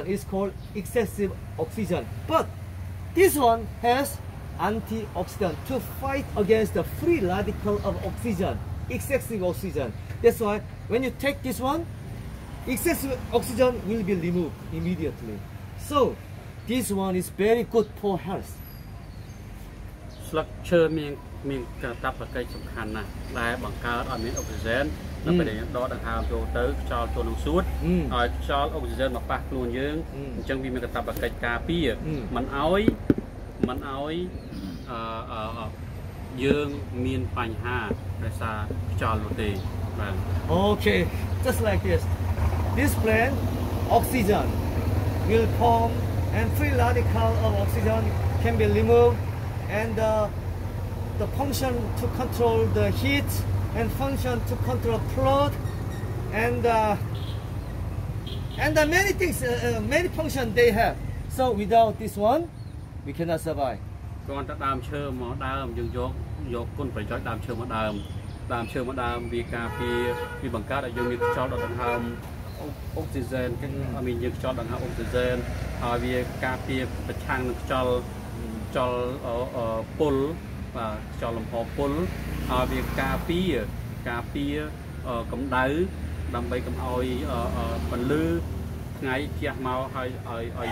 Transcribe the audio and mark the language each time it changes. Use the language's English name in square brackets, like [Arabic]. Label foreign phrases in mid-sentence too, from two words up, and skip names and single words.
[English] Is called excessive oxygen. But this one has antioxidant to fight against the free radical of oxygen, excessive oxygen. That's why when you take this one, excessive oxygen will be removed immediately. So this one is very good for health. [Khmer] ស្លឹកឈើមានកាតព្វកិច្ចសំខាន់ណាស់ដែលបង្កើតឲ្យមានអុកស៊ីហ្សែននៅពេលដែលដកដង្ហើមចូលទៅខ្យល់ចូលក្នុងសួតឲ្យខ្យល់អុកស៊ីហ្សែនមកប៉ះខ្លួនយើងអញ្ចឹងវាមានកាតព្វកិច្ចការពារមិនឲ្យយើងមានបញ្ហាដោយសារខ្យល់នោះទេបាទ [English] Okay, just like this plant oxygen will form and free radical of oxygen can be removed and the function to control the heat and function to control flood and many things many functions they have. So without this one we cannot survive. [Khmer] គ្រាន់តែដើមឈើមកដើមយើងយកគុណប្រយោជន៍ដើមឈើមកដើមវាការពារវាបង្កើតឲ្យយើងមានខ្យល់ដកដង្ហើមអុកស៊ីហ្សែនគេមានយើងខ្យល់ដង្ហើមអុកស៊ីហ្សែនហើយវាការពារប្រឆាំងនឹងខ្យល់ ពុលបាទខ្យល់លំហពុលហើយវាការពារកម្ដៅដើម្បីកុំឲ្យបន្លឺថ្ងៃជះមកឲ្យ